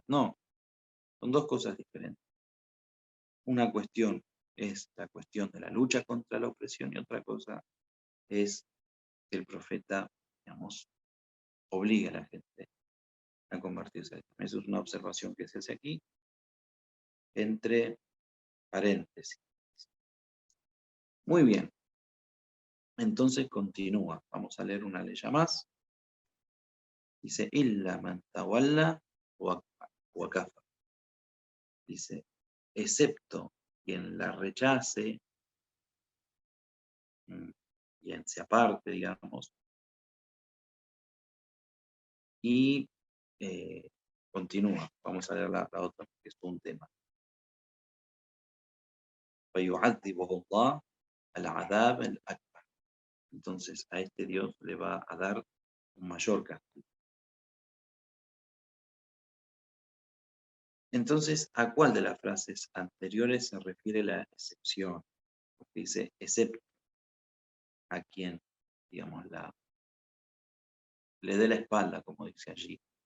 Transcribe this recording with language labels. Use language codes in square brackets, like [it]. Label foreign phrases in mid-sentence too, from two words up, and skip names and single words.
[es] No, son dos cosas diferentes. Una cuestión es la cuestión de la lucha contra la opresión y otra cosa es que el profeta, digamos, obliga a la gente a convertirse al Islam. Eso es una observación que se hace aquí, entre paréntesis. Muy bien. Entonces continúa. Vamos a leer una ley más. Dice, [ar] إلا من تولى وكفى. [es] Dice, excepto quien la rechace, quien se aparte, digamos, y continúa. Vamos a leer la otra, que es un tema. [ar] فَيُعَذِّبُهُ اللَّهُ الْعَذَابَ الْأَكْبَرَ. [es] Entonces a este Dios le va a dar un mayor castigo. Entonces, ¿a cuál de las frases anteriores se refiere la excepción? Porque dice, excepto. a quien, digamos, le dé la espalda, como dice allí.